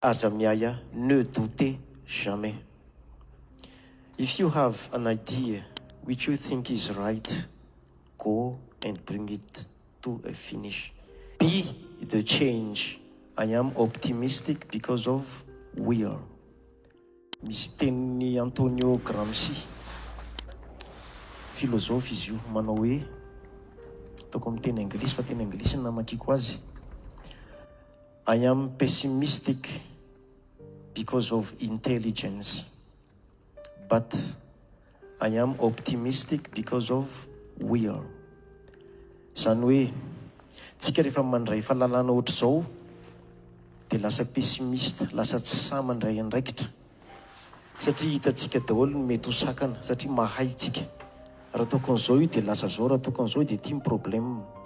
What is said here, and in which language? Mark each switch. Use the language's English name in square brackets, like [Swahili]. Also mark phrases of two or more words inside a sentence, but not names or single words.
[French] Azamiaya, ne doutez jamais. [English] If you have an idea which you think is right, go and bring it to a finish. Be the change. I am optimistic because of will. [Malagasy] Misy tenin'ny Antonio Gramsci, philosophe izy io, manao hoe, ataoko amin'ny teny anglisy fa teny anglisy ny namakiko azy. [English] I am pessimistic because of intelligence, but I am optimistic because of will. [Malagasy] Zany hoe, tsika rehefa mandray fahalalana ohatr' zao, dia lasa pessimiste, lasa tsy sa mandray andraikitra. Satria hitatsika daholo ny mety ho sakana, satria mahay tsika. Raha ataoko an'izao io dia lasa zao, raha ataoko an'izao dia ity ny problème.